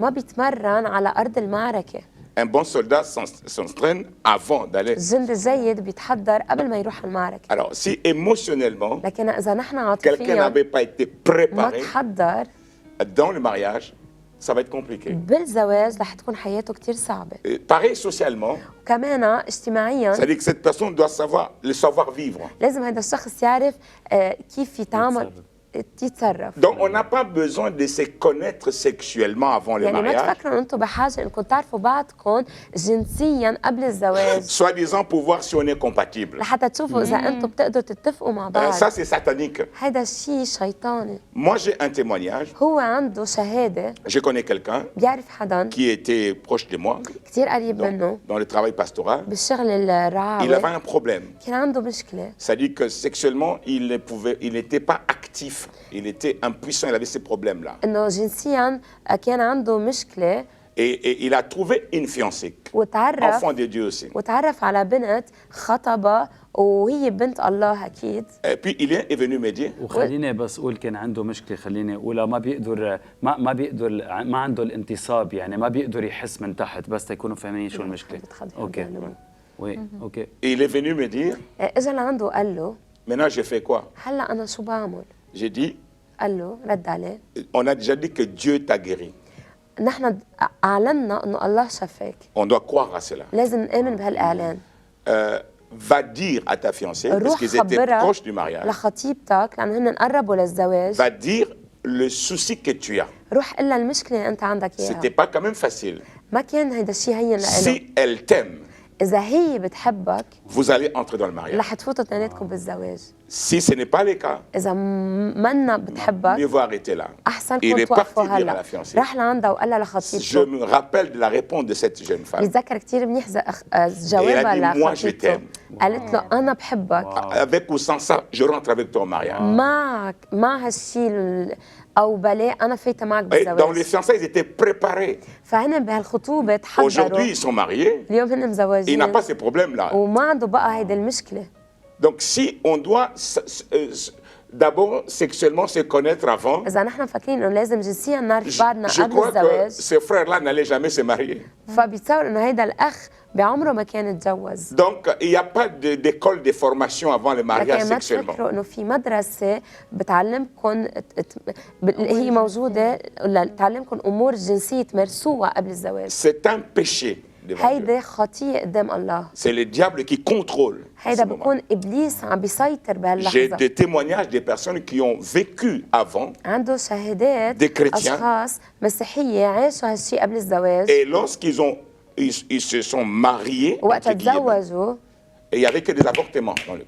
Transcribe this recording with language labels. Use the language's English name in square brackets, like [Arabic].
[Arabic] ما بيتمرن على أرض المعركة. [French] Un bon soldat s'entraîne avant d'aller. [Arabic] الجند الجيد بيتحضر قبل ما يروح المعركة. [French] Alors, si émotionnellement, [Arabic] لكن إذا نحن [French] quelqu'un [Arabic] عاطفيا [French] n'avait pas été [Arabic] ما [French] préparé [Arabic] تحضر [French] dans le mariage, ça va être compliqué. [Arabic] بالزواج رح تكون حياته كتير صعبة. [French] Et pareil socialement, [Arabic] وكمان اجتماعيا [French] c'est-à-dire que cette personne doit savoir le savoir-vivre. [Arabic] لازم هذا الشخص يعرف كيف يتعامل يتصرف. [French] Donc, on n'a pas besoin de se connaître sexuellement avant le [Arabic] يعني ما [French] mariage, [Arabic] تفكروا انتم بحاجه انكم تعرفوا بعضكم جنسيا قبل الزواج [French] soi-disant pour voir si on est compatible. [Arabic] لحتى تشوفوا اذا انتم بتقدروا تتفقوا مع بعض. [French] Ça, c'est satanique. [Arabic] هذا الشيء شيطاني. [French] Moi, j'ai un témoignage. [Arabic] هو عنده شهاده، [French] Je connais quelqu'un [Arabic] بيعرف حدا [French] qui était proche de moi [Arabic] كثير قريب منه [French] dans le travail pastoral. [Arabic] بالشغل [French] Il avait [Arabic] الرعاوي، [French] un problème. [Arabic] كان عنده مشكله [French] C'est-à-dire que sexuellement, il n'était pas actif. Il était impuissant, il avait ces problèmes-là. [Arabic] انه جنسيا كان عنده مشكله [French] Et il a trouvé une fiancée, [Arabic] وتعرف [French] enfant de Dieu aussi. [Arabic] وتعرف على بنت خطبها وهي بنت الله اكيد. [French] Et puis il est venu me dire, [Arabic] وخليني بس اقول كان عنده مشكله، خليني اقولها، ما بيقدر ما عنده الانتصاب، يعني ما بيقدر يحس من تحت، بس تكونوا فاهمين شو المشكله. اوكي وي اوكي. [French] il est venu me dire, [Arabic] اجى لعنده وقال له [French] maintenant je fais quoi? [Arabic] هلا انا شو بعمل؟ [French] J'ai dit, [Arabic] قال له رد عليه [French] on a déjà dit que Dieu t'a guéri. [Arabic] نحن اعلنا انه الله شفاك، [French] On doit croire à cela. [Arabic] لازم نآمن بهالاعلان. [French] Va dire à ta fiancée, parce [Arabic] روح [French] qu'ils étaient [Arabic] خبرها [French] proches du mariage, [Arabic] لخطيبتك لانه هن قربوا للزواج، [French] va dire le souci que tu as. [Arabic] روح قلها المشكله اللي انت عندك [French] C'était [Arabic] اياها. [French] pas quand même facile. [Arabic] ما كان هيدا الشيء هين لإلها. [French] Si elle t'aime, [Arabic] اذا هي بتحبك [French] vous allez entrer dans le mariage. [Arabic] رح تفوتوا اثنيناتكم بالزواج. [French] Si ce n'est pas le cas, [Arabic] اذا منا [French] mieux [Arabic] بتحبك [French] vaut arrêter là. [Arabic] احسن [French] Il [Arabic] كنت [French] est [Arabic] توقفوا [French] parti dire à la [Arabic] هلا. [French] fiancée. [Arabic] راح لعندها وقال لها [French] Je [Arabic] لخطيبته. [French] me rappelle de la réponse de cette jeune femme. [Arabic] بتذكر كثير منيح جوابها [French] Et elle a dit, moi, je [Arabic] لخطيبته. [French] t'aime. [Arabic] قالت له انا بحبك. [French] Avec ou sans ça, je rentre avec toi au mariage. [Arabic] معك مع هالشيء او بلا انا فايته معك [French] Et dans les [Arabic] بالزواج. [French] fiançailles, ils étaient préparés. [Arabic] فهن بهالخطوبه تحضروا. [French] Aujourd'hui, ils sont mariés. [Arabic] اليوم هن [French] Il n'a [Arabic] مزوجين [French] pas ces problèmes-là. [Arabic] وما عنده بقى هيدي المشكله. [French] Donc, si on doit d'abord sexuellement se connaître avant, [Arabic] اذا نحن فاكرين انه لازم جنسيا نعرف بعضنا [French] je [Arabic] قبل [French] crois que [Arabic] الزواج، [French] ces frères-là n'allaient jamais se marier. [Arabic] فبيتصور انه هيدا الاخ بعمره ما كان يتجوز. [French] Donc, il n'y a pas d'école de formation avant le mariage [Arabic] لكن ما [French] sexuellement. [Arabic] تفكروا انه في مدرسه بتعلمكم هي موجوده تعلمكم امور جنسيه تمارسوها قبل الزواج. [French] C'est un péché devant Dieu. [Arabic] هيدا خطيه قدام الله. [French] C'est le diable qui contrôle [Arabic] هيدا [French] ce moment. [Arabic] بكون ابليس عم بيسيطر [French] J'ai [Arabic] بهاللحظه. [French] des témoignages des personnes qui ont vécu avant [Arabic] عنده شهادات [French] Des chrétiens. [Arabic] اشخاص مسيحيه عاشوا هالشيء قبل الزواج، [French] et lorsqu'ils ils se sont mariés, [Arabic] وقت [French] entre guillemets, [Arabic] تزوجوا [French] et il n'y avait que des avortements dans le